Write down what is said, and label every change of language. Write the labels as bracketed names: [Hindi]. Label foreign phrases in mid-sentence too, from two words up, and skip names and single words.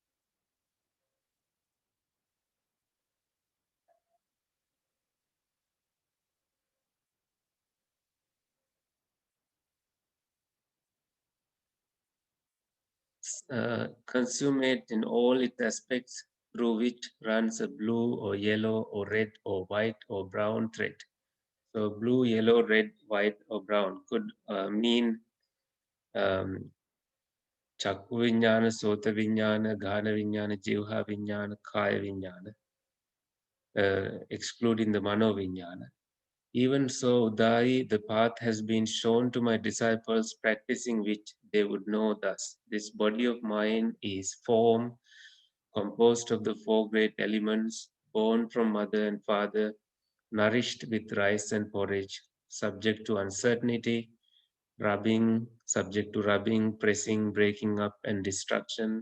[English] Consummate in all its aspects, through which runs a blue or yellow or red or white or brown thread. So blue, yellow, red, white, or brown could mean [Pali] Chakku Vinyana, Sota Vinyana, Ghana Vinyana, Jivha Vinyana, Kaya Vinyana, [English] excluding the [Pali] Mano Vinyana. [English] Even so, Udayi, the path has been shown to my disciples, practicing which they would know thus. This body of mine is form, composed of the four great elements, born from mother and father, nourished with rice and porridge, subject to uncertainty, rubbing, subject to rubbing, pressing, breaking up, and destruction.